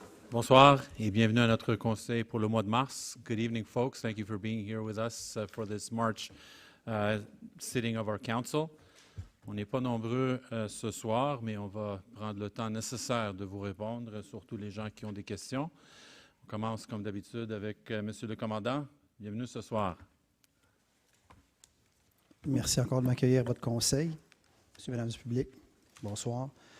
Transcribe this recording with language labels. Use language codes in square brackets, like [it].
[fr] Bonsoir et bienvenue à notre conseil pour le mois de mars. [en] Good evening, folks. Thank you for being here with us for this March sitting of our council. [fr] On n'est pas nombreux ce soir, mais on va prendre le temps nécessaire de vous répondre, surtout les gens qui ont des questions. On commence comme d'habitude avec Monsieur le Commandant. Bienvenue ce soir. Merci encore de m'accueillir à votre conseil. Monsieur et Mesdames du public, bonsoir.